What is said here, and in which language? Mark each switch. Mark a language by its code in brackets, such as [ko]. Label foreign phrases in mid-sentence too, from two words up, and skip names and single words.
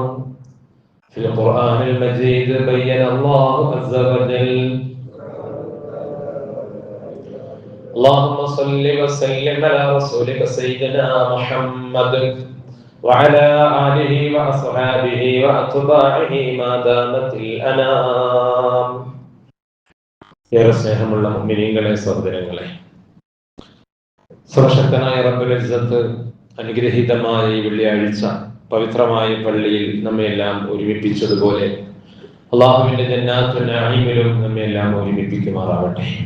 [ar] في القرآن المجيد بين الله عز وجل اللهم صل وسلم على رسولك سيدنا محمد وعلى آله وأصحابه وأتباعه ما دامت الأنام. [ml] ഏറെ സ്നേഹമുള്ള മുഅ്മിനീങ്ങളെ, സഹോദരങ്ങളെ, സർവശക്തനായ റബ്ബുൽ ഇസ്സത്ത് അനുഗ്രഹീതമായ ഈ വെള്ളിയാഴ്ച പവിത്രമായ പള്ളിയിൽ നമ്മെല്ലാം ഒരുമിപ്പിച്ചതുപോലെ അല്ലാഹുവിന്റെ ജന്നാത്തുൽ നഈമിലും നമ്മെല്ലാം ഒരുമിപ്പിക്കുമാറാവട്ടെ.